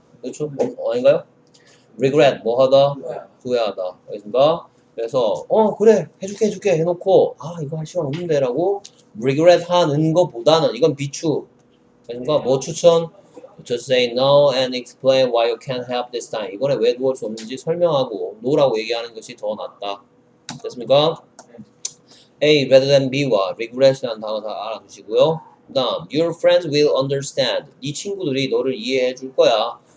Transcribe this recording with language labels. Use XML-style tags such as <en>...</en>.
<ko>그렇죠? 아닌가요? regret 뭐 하다? 후회하다. 알겠습니까? 그래서 그래 해줄게 해놓고 이거 할 시간 없는데 라고 regret 하는 것보다는 이건 비추 그러니까 뭐 추천?</ko> <en>Just say no and explain why you can't help this time.</en> <ko>이번에 왜 도울 수 없는지 설명하고 no라고 얘기하는 것이 더 낫다. 됐습니까? A rather than B와 regret이라는 단어 다 알아두시고요. 그 다음</ko> <en>your friends will understand.</en> <ko>네 친구들이 너를 이해해 줄 거야.</ko>